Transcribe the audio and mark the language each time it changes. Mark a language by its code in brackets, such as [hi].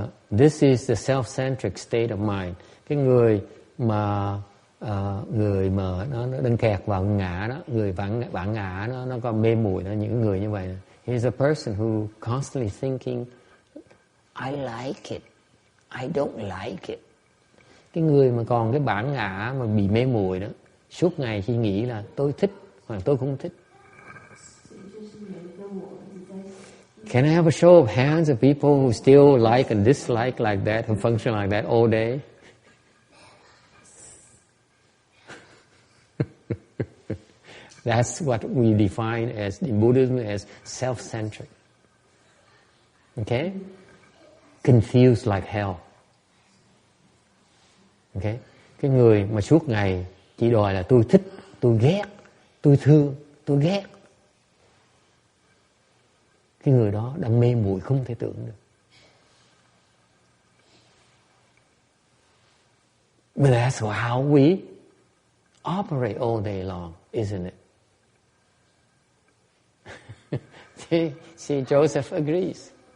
[en] This is the self-centric state of mind. [vi] Cái người mà nó đang kẹt vào ngã đó, người vãng ngã nó có mê muội đó, những người như vậy. [en] He is a person who constantly thinking, I like it, I don't like it. [vi] Cái người mà còn cái bản ngã mà bị mê muội đó, suốt ngày chỉ nghĩ là tôi thích hoặc tôi không thích. [en] Can I have a show of hands of people who still like and dislike like that, who function like that all day? That's what we define as in Buddhism as self-centric. Okay? Confused like hell. Okay? [vi] Cái người mà suốt ngày chỉ đòi là tôi thích, tôi ghét, tôi thương, tôi ghét. Cái người đó đang mê muội không thể tưởng được. [en] But that's how we operate all day long, isn't it? See, Joseph agrees.